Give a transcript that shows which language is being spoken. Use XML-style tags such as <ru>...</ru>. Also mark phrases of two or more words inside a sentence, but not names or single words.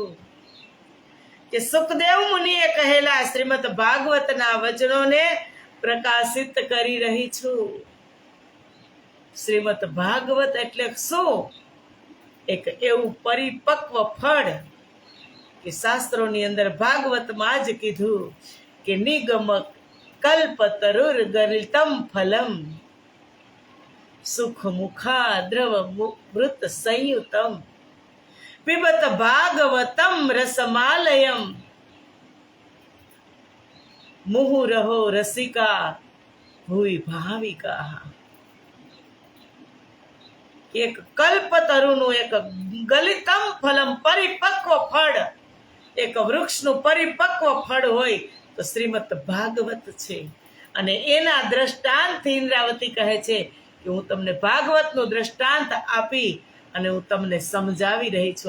<gu>કે સુખદેવ મુનિએ કહેલા શ્રીમદ ભાગવતના વચનોને પ્રકાશિત કરી રહી છું. શ્રીમદ ભાગવત એટલે શું? એક એવું પરિપક્વ ફળ કે શાસ્ત્રોની અંદર ભાગવતમાં જ કીધું કે</gu> <sa>નિગમક कल्पतरुर्गलितं फलम सुख मुखा द्रव मृत संयुतम पिबत भागवतम रसमालयम मुहुरहो रसिका भूई भाविका।</sa> <gu>એક કલ્પતરુનું એક</gu> <sa>ગલિતમ ફલમ</sa> <gu>પરિપક્વ ફળ, એક વૃક્ષનું પરિપક્વ ફળ હોય તો શ્રીમદ ભાગવત છે. અને એના દ્રષ્ટાંતથી ઇન્દ્રાવતી કહે છે કે હું તમને ભાગવતનું દ્રષ્ટાંત આપી અને હું તમને સમજાવી રહી છું.</gu>